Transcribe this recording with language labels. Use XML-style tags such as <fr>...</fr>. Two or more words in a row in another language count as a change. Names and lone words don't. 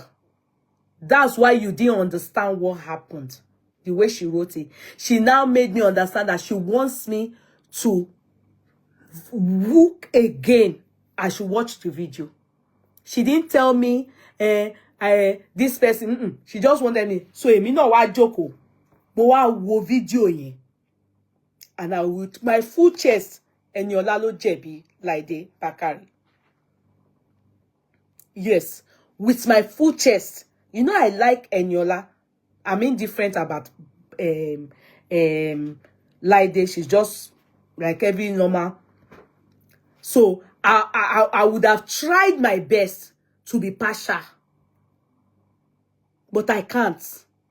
<en>That's why you didn't understand what happened. The way she wrote it. She now made me understand that she wants me to look again. I should watch the video. She didn't tell me, this person, she just wanted me.</en> <yo>So, me no wa joko. Mo wa wo video yen.</yo> <en>And I with my full chest,</en> <yo>Eniola lo jẹ̀bi Laide Bakare.</yo> <en>Yes, with my full chest. You know, I like Eniola. I'm indifferent about Laide. She's just like every normal. So I would have tried my best to be partial, but I can't.</en>